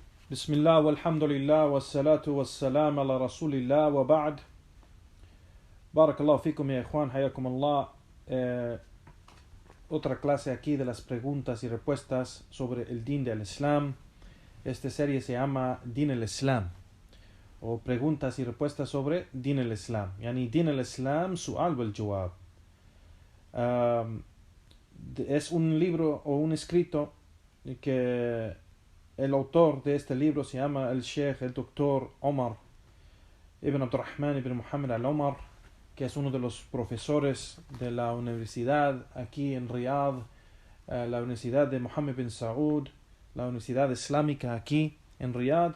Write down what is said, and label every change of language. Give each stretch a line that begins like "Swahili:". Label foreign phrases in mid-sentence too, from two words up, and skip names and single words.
Arabic: بسم الله والحمد لله والصلاة والسلام على رسول الله وبعد. بارك الله فيكم يا إخوان, حياكم الله.
Spanish: Otra clase aquí de las preguntas y respuestas sobre el din del Islam. Esta serie se llama Din el Islam, o preguntas y respuestas sobre Din el Islam.
Arabic: يعني دين الإسلام، سؤال والجواب.
Spanish: Es un libro o un escrito que el autor de este libro se llama el Sheikh, el doctor Omar ibn Abdurrahman ibn Muhammad al-Omar, que es uno de los profesores de la universidad aquí en Riyadh, la universidad de Mohammed bin Saud, la universidad islámica aquí en Riyadh.